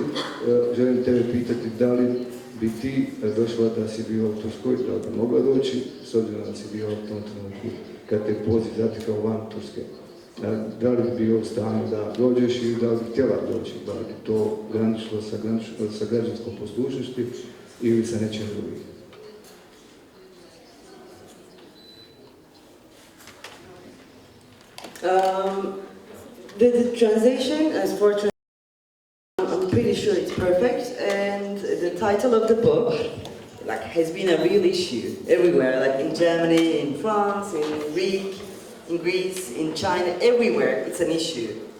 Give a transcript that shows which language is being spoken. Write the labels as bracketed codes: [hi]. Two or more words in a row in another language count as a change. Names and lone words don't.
[bs] Želim tebe pitati da li bi ti došla da si bio u Turskoj, da li bi mogla doći, s obzirom da si bio u tom trenutku kad te poziv zatekao van Turske. Da li bi bio u stanju da dođeš i da li bi htjela doći, da li bi to graničilo sa građanskom poslušnosti ili sa nečim drugim. [en] The translation, as for translation, I'm pretty sure it's perfect, and the title of the book has been a real issue everywhere, like in Germany, in France, in Greece, in China, everywhere it's an issue.